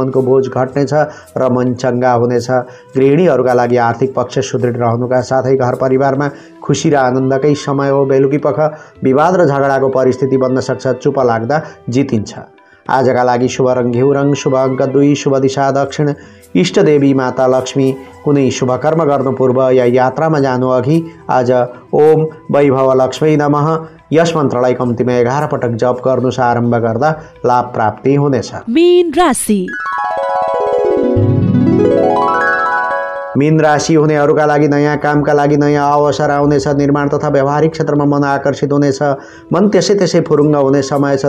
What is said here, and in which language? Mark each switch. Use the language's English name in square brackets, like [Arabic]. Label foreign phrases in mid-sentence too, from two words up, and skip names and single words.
[Nepali] मनको बोझ घट्नेछ र मन चङ्गा हुनेछ। गृहिणीहरूका लागि आर्थिक पक्ष सुदृढ रहनुका साथै घर परिवारमा खुसी र आनन्दकै समय हो। बेलुकीपख विवाद र झगडाको परिस्थिति बन्न सक्छ। चुप लाग्दा जितिन्छ। आजका लागि शुभ रङ घिउ रङ, शुभ अङ्क 2, शुभ दिशा दक्षिण। इष्ट देवी माता लक्ष्मी। कुनै शुभ कर्म गर्नु पूर्व या यात्रामा जानु अघि आज [Sanskrit] ओम वैभव लक्ष्मी नमः [Nepali] यस मन्त्रलाई कम्तीमा 11 पटक जप गर्नु। आरम्भ गर्दा लाभ प्राप्ति हुनेछ। मीन राशि। मीन राशि हुनेहरूका लागि नयाँ कामका लागि नयाँ अवसर आउनेछ। निर्माण तथा व्यावहारिक क्षेत्रमा मन आकर्षित हुनेछ। मन त्यसै त्यसै फुरुङ्ग हुने समय छ।